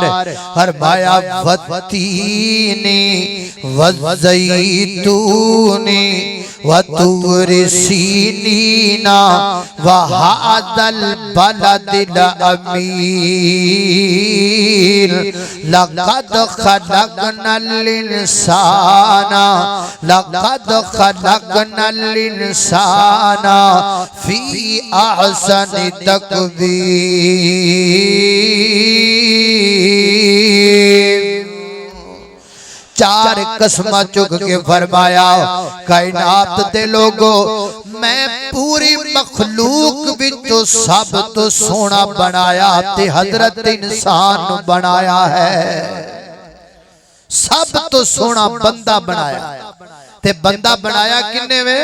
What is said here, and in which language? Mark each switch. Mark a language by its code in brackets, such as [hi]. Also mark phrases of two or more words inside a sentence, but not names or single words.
[ar] فرمایا والتين والزيتون وطور سينين وهذا البلد अमीर, لقد خلقنا الإنسان، لقد خلقنا الإنسان في أحسن تقويم. [pa] 4 قسماں چک کے فرمایا، کائنات دے لوکو، میں پوری مخلوق وچوں سب توں سوہنا بنایا تے حضرت انسان بنایا ہے. سب توں سوہنا بندہ بنایا، تے بندہ بنایا کنے وے?